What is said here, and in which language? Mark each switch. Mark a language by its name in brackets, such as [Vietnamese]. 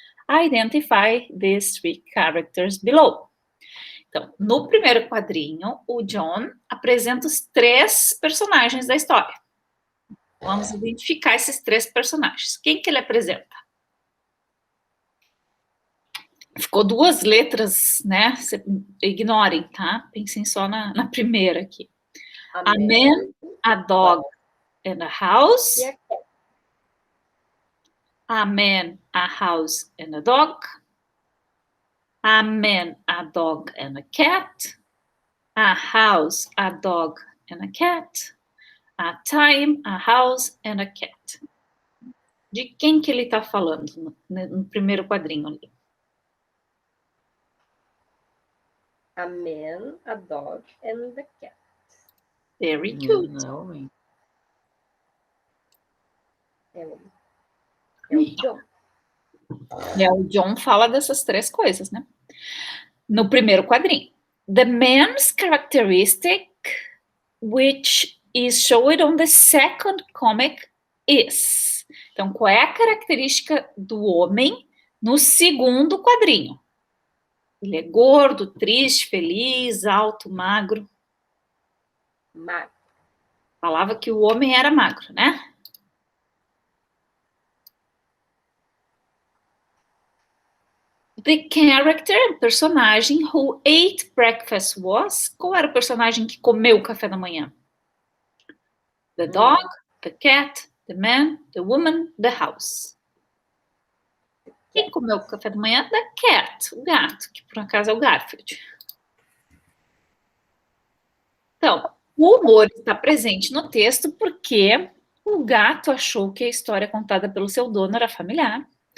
[English] Identify these 3 characters below. [Portuguese] Então, no primeiro quadrinho, o John apresenta os 3 personagens da história. Vamos identificar esses 3 personagens. Quem que ele apresenta? Ficou 2 letras, né? Ignorem, tá? Pensem só na primeira aqui. [English] A man, a dog, and a house. A man, a house, and a dog. A man, a dog, and a cat. A house, a dog, and a cat. A time, a house, and a cat. [Portuguese] De quem que ele está falando no primeiro quadrinho ali? [English] A man, a dog, and the cat. Very good. [Portuguese] Não, É o John. O John fala dessas 3 coisas, né? No primeiro quadrinho. [English] The man's characteristic, which is showed on the second comic, is. [Portuguese] Então, qual é a característica do homem no segundo quadrinho? Ele é gordo, triste, feliz, alto, magro. Magro. Falava que o homem era magro, né? [English] The character, personagem, who ate breakfast was. [Portuguese] Qual era o personagem que comeu o café da manhã? [English] The dog, the cat, the man, the woman, the house. [Portuguese] Quem comeu o café da manhã? [English] The cat, [Portuguese] o gato, que por acaso é o Garfield. Então, o humor está presente no texto porque o gato achou que a história contada pelo seu dono era familiar.